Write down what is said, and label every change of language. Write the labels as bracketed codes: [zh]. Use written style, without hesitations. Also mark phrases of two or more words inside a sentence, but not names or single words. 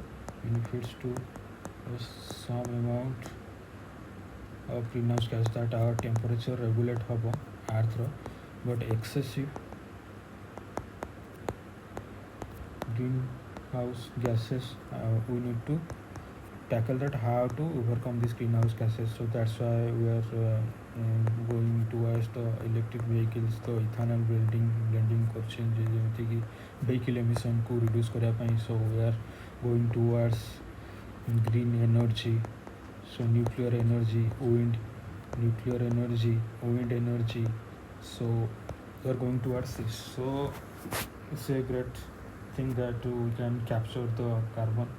[en] some amount of greenhouse gas that our temperature regulate habo earth but excessive greenhouse gases we need to tackle that, how to overcome these greenhouse gases. So that's why we are going towards the electric vehicles, the ethanol blending question [or] ଯେମିତି କି [en] vehicle emission को reduce [or] କରିବା ପାଇଁ. [en] So we are going towards green energy, so nuclear energy, wind energy. So we are going towards this. So it's a great thing that we can capture the carbon.